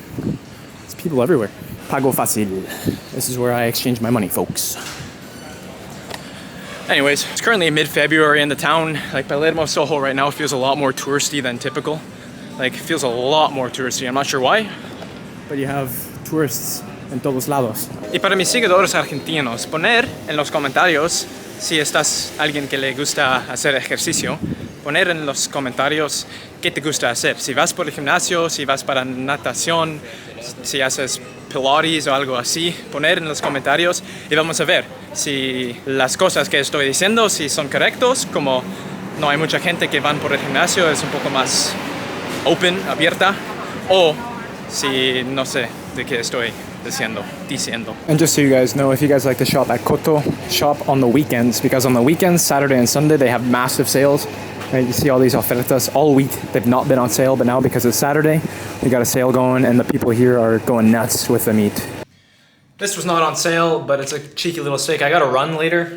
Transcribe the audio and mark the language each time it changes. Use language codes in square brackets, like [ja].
[en] There's people everywhere. Pago fácil. This is where I exchange my money, folks. Anyways, it's currently mid-February in the town. Like Palermo, Soho right now feels a lot more touristy than typical. Like, it feels a lot more touristy. I'm not sure why. But you have tourists en todos lados. [es] Y para mis seguidores argentinos, poner en los comentarios si estás alguien que le gusta hacer ejercicio. Poner en los comentarios qué te gusta hacer. Si vas por el gimnasio, si vas para natación, si haces Pilates o algo así. Poner en los comentarios y vamos a ver si las cosas que estoy diciendo si son correctos. Como no hay mucha gente que van por el gimnasio, es un poco más open, abierta, o si no sé de qué estoy diciendo. [en] And just so you guys know, if you guys like to shop at Koto, shop on the weekends, because on the weekends, Saturday and Sunday, they have massive sales. Right, you see all these ofertas all week. They've not been on sale, but now because it's Saturday, we got a sale going, and the people here are going nuts with the meat. This was not on sale, but it's a cheeky little steak. I got to run later.